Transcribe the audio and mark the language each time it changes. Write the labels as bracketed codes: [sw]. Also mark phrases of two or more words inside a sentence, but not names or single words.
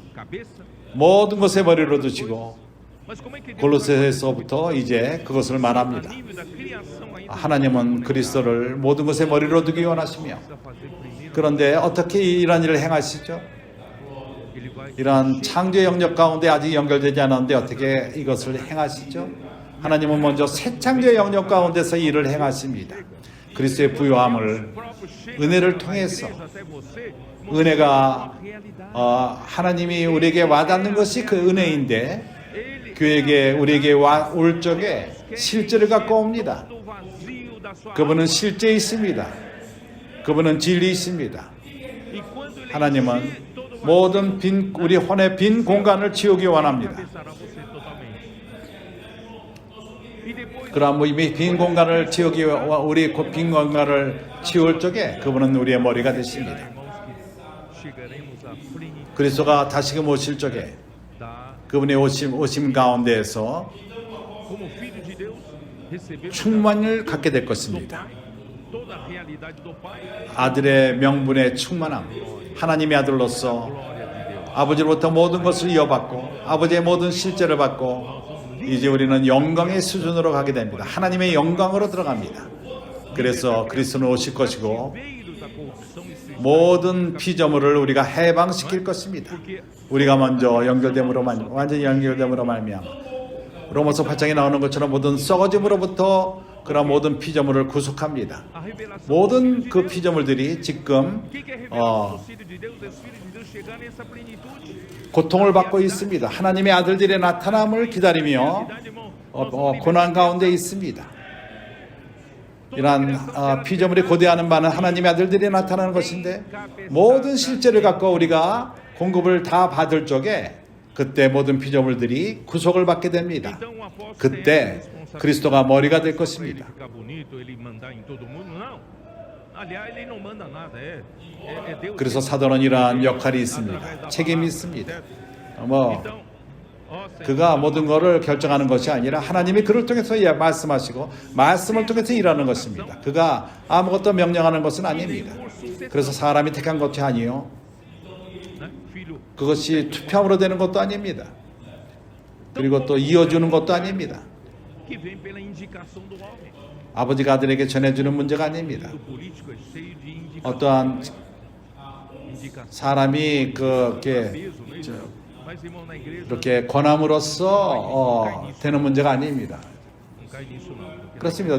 [pt] Cabeça. [ko] 모든 것의 머리로 두시고 [pt] Mas como é que Deus [ko] 골로새서부터 이제 그것을 말합니다. [pt] a nível da criação ainda [ko] 하나님은 그리스도를 모든 것의 머리로 두기 원하시며 [pt] precisa fazer primeiro? [ko] 그런데 어떻게 이런 일을 행하시죠? [pt] Ele vai [ko] 이러한 창조의 영역 가운데 아직 연결되지 않았는데 어떻게 이것을 행하시죠? 하나님은 먼저 새 창조의 영역 가운데서 일을 행하십니다. 그리스도의 부요함을 은혜를 통해서 [pt] até você [ko] 은혜가 [pt] a realidade. [ko] 하나님이 우리에게 와닿는 것이 그 은혜인데 그에게 우리에게 올 적에 실제를 갖고 옵니다. [pt] Do vazio da sua [ko] 그분은 실제 있습니다. 그분은 진리이십니다. [pt] E quando ele [ko] 하나님은 [pt] encher todo o [ko] 모든 우리 혼의 빈 공간을 채우기 원합니다. [pt] cabeçará você totalmente. E depois [ko] 그러한 이미 빈 공간을 채우기 우리 빈 공간을 채울 적에 그분은 우리의 머리가 되십니다. [pt] irmãos que chegaremos à plenitude [ko] 그리스도가 다시금 오실 적에 [pt] da [ko] 그분의 오심 가운데에서 [pt] como filho de Deus recebemos [ko] 충만을 갖게 될 것입니다. [pt] toda a realidade do Pai. [ko] 아들의 명분의 충만함, 하나님의 아들로서 [pt] Glória de Deus. [ko] 아버지로부터 모든 것을 이어받고 아버지의 모든 실제를 받고 이제 우리는 영광의 수준으로 가게 됩니다. 하나님의 영광으로 들어갑니다. 그래서 그리스도는 오실 것이고 [pt] Veio da corrupção e se [ko] 모든 피조물을 우리가 해방시킬 것입니다. 우리가 먼저 연결됨으로 완전히 연결됨으로 말미암아 로마서 8장에 나오는 것처럼 모든 썩어짐으로부터 그런 모든 피조물을 구속합니다. [pt] A revelação [ko] 모든 [pt] do [ko] 그 [pt] Filho de Deus. [ko] 피조물들이 지금 [pt] O que que é revelado do Filho de Deus? É o Filho de Deus chegar nessa plenitude. [ko] 고통을 받고 있습니다. 하나님의 아들들의 나타남을 기다리며 [pt] Realidade, irmão, nós vamos [ko] 고난 [pt] viver [ko] 가운데 있습니다. 이러한 피조물이 고대하는 바는 하나님의 아들들이 나타나는 것인데 모든 실제를 갖고 우리가 공급을 다 받을 적에 그때 모든 피조물들이 구속을 받게 됩니다. [pt] Então, o apóstolo [ko] 그때 [pt] tem a [ko] 그리스도가 머리가 될 [pt] responsabilidade [ko] 것입니다. [pt] pra ele ficar bonito, ele mandar em todo mundo, não. Aliás, ele não manda nada, é Deus. [ko] 그래서 사도는 이러한 역할이 있습니다. 책임이 있습니다. 뭐 [pt] Então, ó Senhor, [ko] 그가 모든 것을 결정하는 것이 아니라 하나님이 그를 통해서 말씀하시고 말씀을 통해서 일하는 것입니다. 그가 아무것도 명령하는 것은 아닙니다. 그래서 사람이 택한 것이 아니요 [pt] né, filho, [ko] 그것이 투표함으로 되는 것도 아닙니다. 그리고 또 이어주는 것도 아닙니다. [pt] que vem pela indicação do homem. [ko] 아버지가 아들에게 전해주는 문제가 아닙니다. [pt] O político é cheio de indicação. [ko] 어떠한 [pt] indicação. [ko] 사람이 그렇게 [pt] Peso, né? Mas, irmão, na igreja [ko] 이렇게 권함으로써 되는 문제가 아닙니다. [pt] não cai nisso, não. Porque [ko] 그렇습니다.